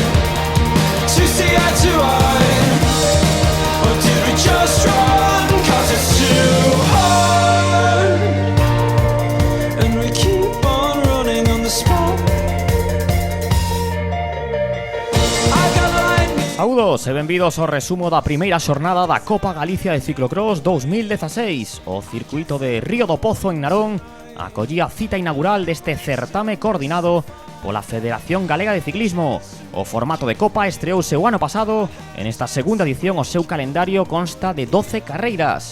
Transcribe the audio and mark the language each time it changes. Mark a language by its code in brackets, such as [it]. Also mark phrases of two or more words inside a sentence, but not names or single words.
[en] To see eye to eye? Or did we just run 'cause it's too hard? And we keep on running on the spot. I got lightning. [gl] Saúdos e benvidos ao resumo da primeira xornada da Copa Galicia de Ciclocross 2016. O circuito de Río do Pozo en Narón acollía a cita inaugural deste certame coordinado pola Federación Galega de Ciclismo. O formato de Copa estreouse o ano pasado. En esta segunda edición o seu calendario consta de 12 carreiras.